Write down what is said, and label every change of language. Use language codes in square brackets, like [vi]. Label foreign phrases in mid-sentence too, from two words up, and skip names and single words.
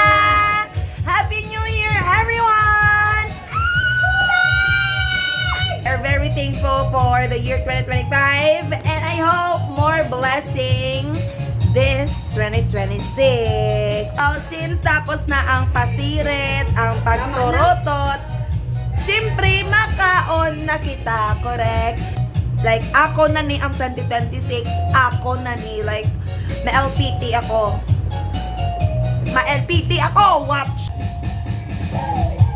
[en] Happy New Year, everyone! We're very thankful for the year 2025 and I hope more blessings this 2026. So, since [hil] tapos na ang pasirit, ang pagturutot, syempre makaon na kita, [en] correct? Like, [hil] ako na ni ang 2026, ako na ni, like, ma-LPT ako. Ma-LPT ako, [en] watch!